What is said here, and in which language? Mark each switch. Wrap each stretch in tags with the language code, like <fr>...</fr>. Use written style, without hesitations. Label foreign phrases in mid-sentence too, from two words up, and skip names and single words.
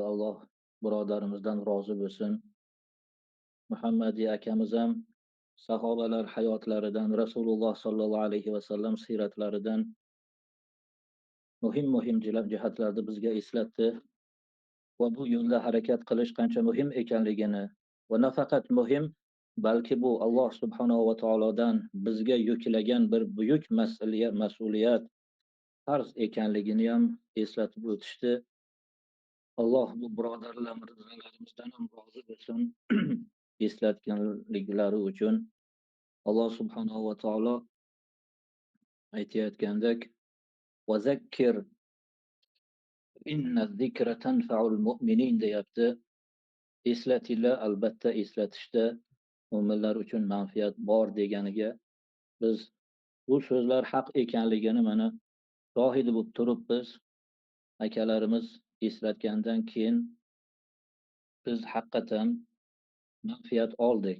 <uz>Alloh birodarimizdan rozi bo'lsin. Muhammadiy akamiz ham sahobalar hayotlaridan, Rasululloh</uz> <ar>صلى الله عليه وسلم</ar> <uz>siyratlaridan muhim jihatlarni bizga eslatdi va bu yo'lda harakat qilish qancha muhim ekanligini va nafaqat muhim, balki bu Alloh subhanahu va taolodan bizga yuklagan bir buyuk mas'uliyat, farz ekanligini ham eslatib o'tishdi. Alloh bu birodarlarimizdan ham rozi bo'lsin. Eslatganliklari uchun Alloh subhanahu va taolo aytayotgandek,</uz> <ar>وذكر فإن الذكرى تنفع المؤمنين</ar> <uz>deyapti. Eslatinglar, albatta eslatishda mo'minlar uchun manfaat bor deganiga biz bu so'zlar haq ekanligini mana shohidi bo'lib turibmiz. Akalarimiz eslatgandan keyin biz haqiqatan manfaat oldik.</uz>